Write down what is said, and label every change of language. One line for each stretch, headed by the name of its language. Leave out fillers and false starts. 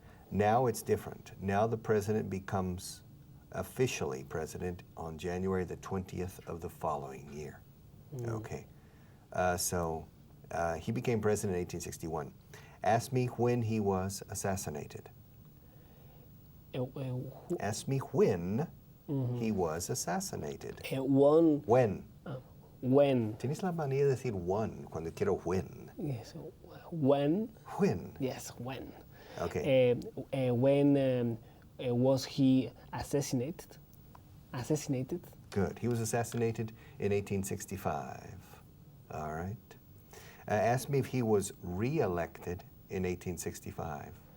English: Now it's different. Now the president becomes officially president on January the 20th of the following year. Okay. So he became president in 1861. Ask me when he was assassinated. Ask me when he was assassinated. When? When?
Spanish: Tienes la manía de decir one cuando quiero when.
English: Yes. When? When? Yes, when. Okay. When was he assassinated? Assassinated? Good. He was assassinated in 1865. All right. Ask me if he was re-elected in 1865.